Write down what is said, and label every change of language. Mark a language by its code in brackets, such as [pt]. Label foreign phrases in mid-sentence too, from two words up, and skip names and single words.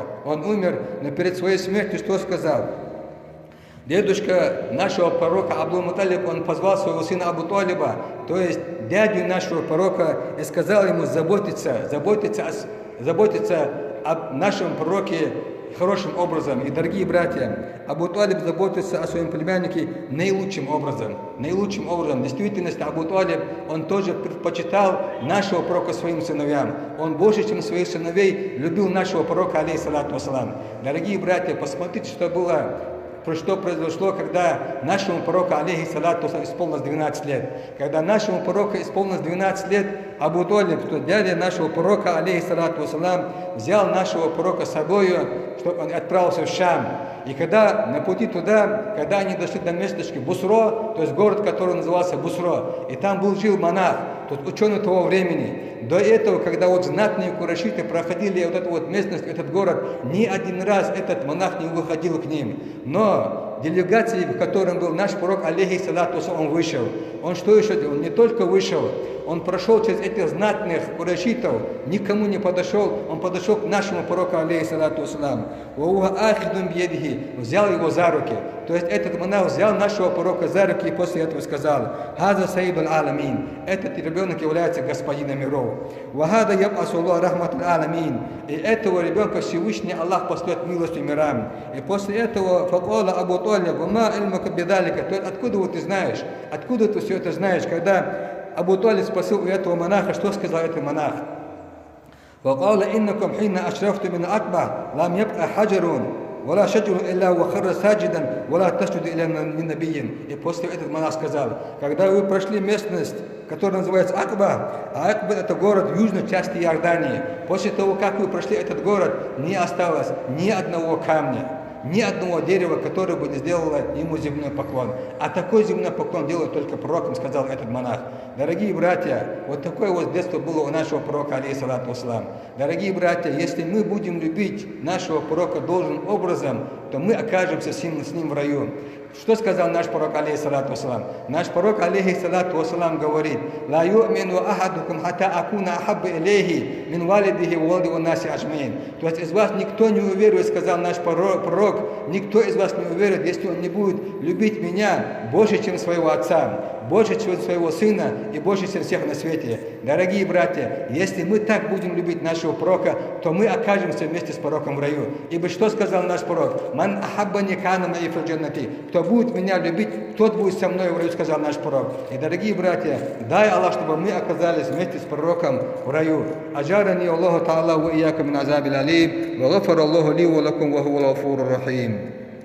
[ru] Он умер, но перед своей смертью что сказал? Дедушка нашего пророка Абдул-Муталиб, он позвал своего сына Абу-Талиба, то есть дядю нашего пророка, и сказал ему заботиться о нашем пророке хорошим образом. И, дорогие братья, Абу-Талиб заботится о своем племяннике наилучшим образом. Наилучшим образом. В действительности Абу-Талиб, он тоже предпочитал нашего пророка своим сыновьям. Он больше, чем своих сыновей, любил нашего пророка, [ar] عليه الصلاة والسلام. [ru] Дорогие братья, посмотрите, что произошло, когда нашему пророку, [ar] عليه الصلاة والسلام, [ru] исполнилось 12 лет. Когда нашему пророку исполнилось 12 лет, Абу-Талиб, что дядя нашего пророка, [ar] عليه الصلاة والسلام, [ru] взял нашего пророка с собой, чтобы он отправился в Шам. И когда на пути туда, когда они дошли до местечка Бусро, то есть город, который назывался Бусро, и там жил монах, тот ученый того времени. До этого, когда вот знатные курайшиты проходили вот эту вот местность, этот город, ни один раз этот монах не выходил к ним. Но делегации, в котором был наш пророк, [ar] عليه الصلاة والسلام, [ru] он вышел. Он что еще делал? Он не только вышел, он прошел через этих знатных курайшитов, никому не подошел, он подошел к нашему пророку, [ar] عليه الصلاة والسلام. [ru] Взял его за руки. То есть этот монах взял нашего пророка за руки и после этого сказал: [ar] «هذا سيد العالمين». [ru] Этот ребенок является господином миров. [ar] «وهذا يبعثه الله رحمة للعالمين». [ru] И этого ребенка Всевышний Аллах послет милостью мирам. И после этого [ar] فقال أبو طالب ما علمك بذلك». [ru] То есть откуда вот ты знаешь? Откуда ты все это знаешь? Когда Абу-Талиб спросил у этого монаха, что сказал этот монах? [ar] «فقال إنكم حين أشرفتم من العقبة لم يبق حجر ولا شجر إلا خر ساجدا ولا تسجد إلا لنبي». [ru] И после этого монах сказал: когда вы прошли местность, которая называется Акба, а Акба — это город в южной части Иордании, после того, как вы прошли этот город, не осталось ни одного камня, ни одного дерева, которое бы не сделало ему земной поклон. А такой земной поклон делает только пророкам, сказал этот монах. Дорогие братья, вот такое вот детство было у нашего пророка, [ar] عليه الصلاة والسلام. [ru] Дорогие братья, если мы будем любить нашего пророка должным образом, то мы окажемся с ним в раю. Что сказал наш пророк, [ar] عليه الصلاة والسلام? [ru] Наш пророк, [ar] عليه الصلاة والسلام, [ru] говорит: [ar] «لا يؤمن أحدكم حتى أكون أحب إليه من والده وولده والناس أجمعين». [ru] То есть из вас никто не уверует, сказал наш пророк, никто из вас не уверует, если он не будет любить меня больше, чем своего отца, больше, чем своего сына и больше, чем всех на свете. Дорогие братья, если мы так будем любить нашего пророка, то мы окажемся вместе с пророком в раю. Ибо что сказал наш пророк? [ar] «من أحبني كان معي في الجنة». [ru] Кто будет меня любить, тот будет со мной в раю, сказал наш пророк. И, дорогие братья, дай Аллах, чтобы мы оказались вместе с пророком в раю. [ar] أجارني الله تعالى وإياك من العذاب الأليم وغفر الله لي ولكم وهو الغفور الرحيم.